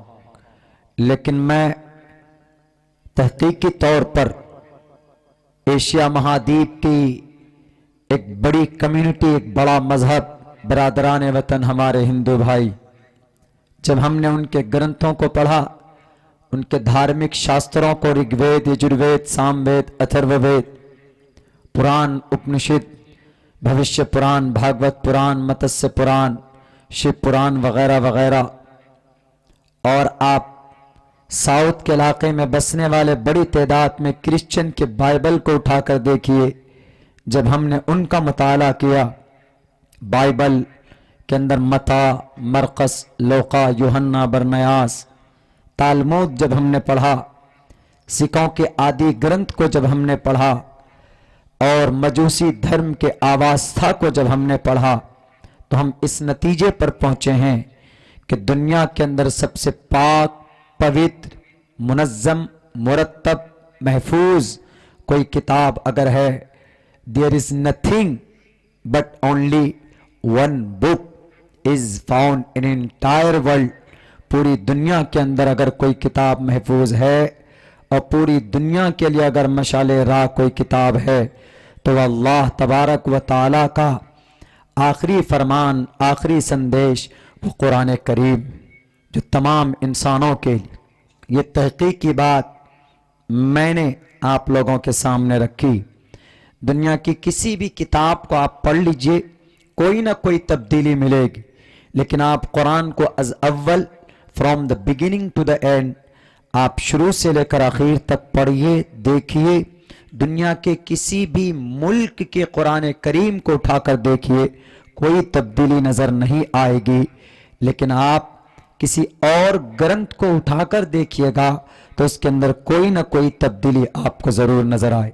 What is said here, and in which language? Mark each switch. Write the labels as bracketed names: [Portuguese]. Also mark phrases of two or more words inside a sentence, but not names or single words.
[Urdu] لیکن میں تحقیقی طور پر ایشیا مہادیپ کی ایک بڑی کمیونٹی، ایک بڑا مذہب، برادران وطن ہمارے ہندو بھائی، جب ہم نے ان کے گرنتھوں کو پڑھا، ان کے دھارمک شاستروں کو، رگ وید، یجروید، سام وید، اتھرو وید، پران، اپنشد، بھوشیہ پران، بھاگوت پران، متسیہ پران، شیو پران وغیرہ وغیرہ، اور آپ ساؤتھ کے علاقے میں بسنے والے بڑی تعداد میں کرسچن کے بائبل کو اٹھا کر دیکھیے۔ جب ہم نے ان کا مطالعہ کیا، بائبل کے اندر متی، مرقس، لوقا، یوحنا، برنیاس، تالمود جب ہم نے پڑھا، سکھوں کے آدی گرنتھ کو جب ہم نے پڑھا، اور مجوسی دھرم کے آواستھا کو جب ہم نے پڑھا، تو ہم اس نتیجے پر پہنچے ہیں کہ دنیا کے اندر سب سے پاک، پوتر، منظم، مرتب، محفوظ کوئی کتاب اگر ہے، [English] there is nothing but only one book is found in entire world۔ [Urdu] پوری دنیا کے اندر اگر کوئی کتاب محفوظ ہے، اور پوری دنیا کے لیے اگر مشعل راہ کوئی کتاب ہے، تو وہ اللہ تبارک و تعالی کا آخری فرمان، آخری سندیش، وہ قرآن کریم، جو تمام انسانوں کے لیے۔ یہ تحقیقی بات میں نے آپ لوگوں کے سامنے رکھی۔ دنیا کی کسی بھی کتاب کو آپ پڑھ لیجئے، کوئی نہ کوئی تبدیلی ملے گی، لیکن آپ قرآن کو از اول، [English] from the beginning to the end, [Urdu] آپ شروع سے لے کر آخر تک پڑھیے، دیکھیے، دنیا کے کسی بھی ملک کے قرآن کریم کو اٹھا کر دیکھیے، کوئی تبدیلی نظر نہیں آئے گی۔ لیکن آپ کسی اور گرنتھ کو اٹھا کر دیکھیے گا تو اس کے اندر کوئی نہ کوئی تبدیلی آپ کو ضرور نظر آئے۔